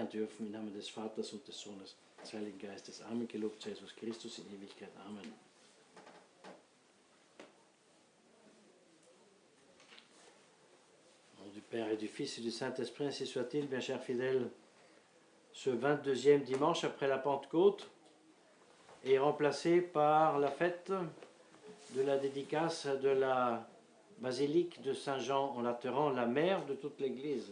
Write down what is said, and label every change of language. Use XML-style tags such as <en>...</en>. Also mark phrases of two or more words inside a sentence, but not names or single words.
<de>dürfen, im Namen des Vaters und des Sohnes, des Heiligen Geistes. Amen. Gelobt sei Jesus Christus in Ewigkeit. Amen.</de> <fr>Au nom du Père et du Fils et du Saint-Esprit, ainsi soit-il, bien chers fidèles. Ce 22e dimanche après la Pentecôte est remplacé par la fête de la dédicace de la basilique de Saint-Jean en Lateran, la mère de toute l'Église.</fr>